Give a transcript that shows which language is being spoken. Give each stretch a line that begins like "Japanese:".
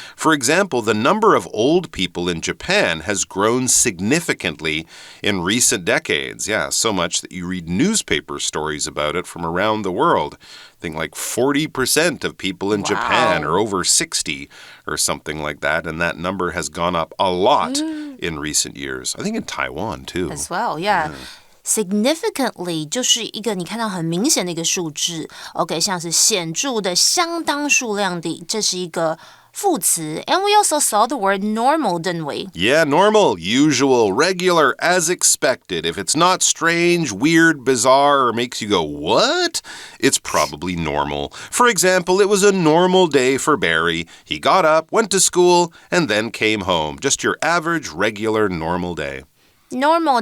English: For example, the number of old people in Japan has grown significantly in recent decades. Yeah, so much that you read newspaper stories about it from around the world. I think like 40% of people in Japan are over 60 or something like that. And that number has gone up a lot in recent years. I think in Taiwan too. As well, yeah.
Chinese: Significantly 就是一个你看到很明显的一个数字 OK 像是显著的相当数量的这是一个副词
English: And we also saw the word normal, didn't we? Yeah, normal, usual, regular, as expected. If it's not strange, weird, bizarre, or makes you go, what? It's probably normal. For example, it was a normal day for Barry. He got up, went to school, and then came home. Just your average, regular, normal day.Normal